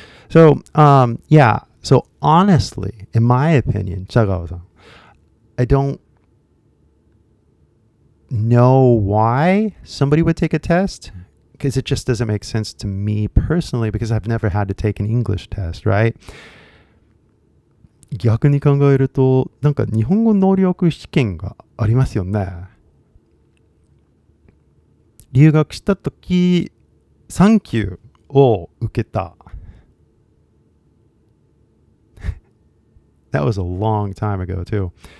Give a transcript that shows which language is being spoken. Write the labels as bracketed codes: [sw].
[en] So, yeah. So honestly, in my opinion, Chagao-san, I don't know why somebody would take a test, because it just doesn't make sense to me personally, because I've never had to take an English test, right? [ja] 逆に考えると、なんか日本語能力試験がありますよね。留学したとき、3級を受けた。 [en] That was a long time ago too.